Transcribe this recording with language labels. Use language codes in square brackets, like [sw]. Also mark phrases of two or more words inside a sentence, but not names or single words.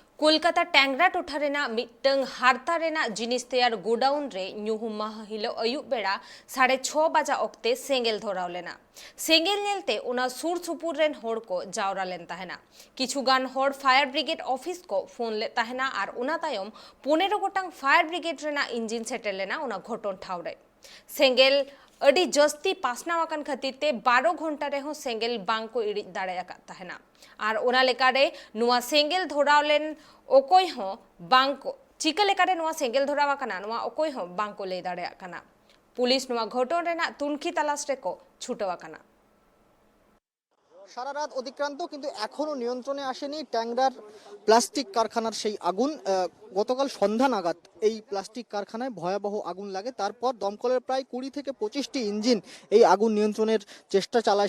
[sat] कोलकाता टैंगरा टोठारेना मिट्टंग हारतारेना जिनिस तैयार गोडाउन रे ᱧᱩᱦᱩᱢ ᱢᱟᱦᱟ ᱦᱤᱞᱳᱜ ᱟᱹᱭᱩᱵ ᱵᱮᱲᱟ 6:30 ᱵᱟᱡᱟ ᱚᱠᱛᱮ सेंगेल धराव लेना। सेंगेल नेलते उना सुर सुपुर रेन होड़ को जावरा लेन ताहेना। किछुगान होड़ [en] fire brigade [sat] ऑफिस को फोन ले ताहेना आर उना तायम 15 गोटांग फायर ब्रिगेड रेना इंजिन सेटेल लेना उना घटन ठाव रे। सेंगेल अडी जस्ती पासनावाकन खातिर ते 12 घंटा रेहो सेंगेल बांग को इड़ी दाड़ेयाका ताहेना आर उना लेकारे नुआ सेंगेल धराव लेन ओकोय हो बांग को चिका लेकारे नुआ सेंगेल धरावाकाना नुआ ओकोय हो बांग को ले दाड़ेयाकाना। पुलिस नुआ घटन रेना तुनखी तलाश रेको छुटवाकाना। [bn] সারা রাত অতিক্রান্ত কিন্তু এখনো নিয়ন্ত্রণে আসেনি ট্যাংরার প্লাস্টিক কারখানার সেই আগুন। গতকাল সন্ধ্যা নাগাদ এই প্লাস্টিক কারখানায় ভয়াবহ আগুন লাগে। তারপর দমকলের প্রায় 20 থেকে 25টি ইঞ্জিন এই আগুন নিয়ন্ত্রণের চেষ্টা চালায়।